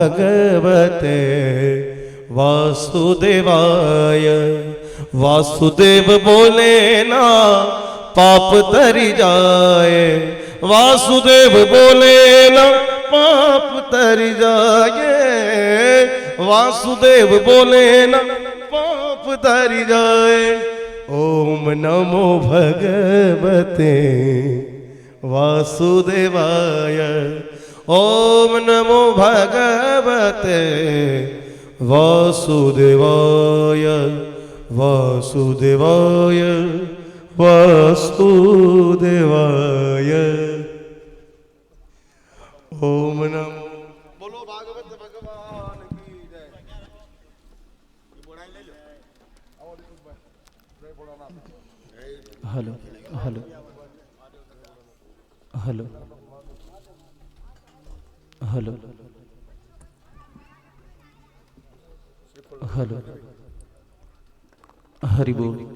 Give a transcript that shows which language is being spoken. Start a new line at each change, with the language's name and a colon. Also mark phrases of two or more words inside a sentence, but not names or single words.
Sanskrit: भगवते वासुदेवाय।
Gujarati: વાસુદેવ બોલે ના પાપ તરી જાય, વાસુદેવ બોલે ના પાપ તરી જાય, વાસુદેવ બોલે ના પાપ તરી જાય।
Sanskrit: ओम नमो भगवते वासुदेवाय। ओम नमो भगवते वासुदेवाय। वासुदेवाय वासुदेवाय। ओम नमो
Hindi: बोलो भागवत भगवान की जय। हेलो हेलो हेलो हेलो हेलो हरि बोल।